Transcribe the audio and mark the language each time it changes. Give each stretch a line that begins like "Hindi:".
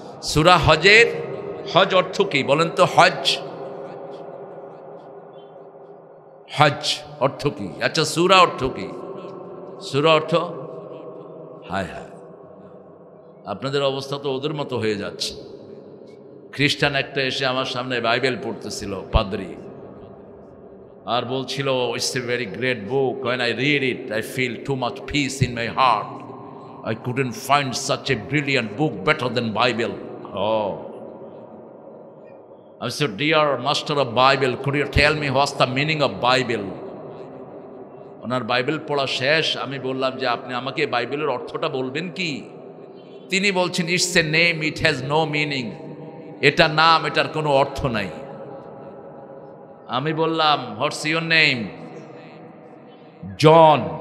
Bangla: সূরা হজের হজ অর্থ কি বলেন তো? হজ, হজ অর্থ কি? আচ্ছা, সূরা অর্থ কি? সূরা অর্থ, হায় হায়, আপনাদের অবস্থা তো ওদের মতো হয়ে যাচ্ছে। খ্রিস্টান একটা এসে আমার সামনে বাইবেল পড়তেছিল, পাদ্রী, আর বলছিল,
English: It's a very great book, when I read it I feel too much peace in my heart, I couldn't find such a brilliant book better than Bible. Oh, I said, dear master of Bible, could you tell me what's the meaning of Bible?
Bangla: Owner Bible পড়া শেষ। আমি বললাম যে আপনি আমাকে বাইবেলের অর্থটা বলবেন কি? তিনি বলছেন,
English: It's a name, it has no meaning.
Bangla: এটা নাম, এটার কোনো অর্থ নাই। আমি বললাম,
English: What's your name?
Bangla: জন।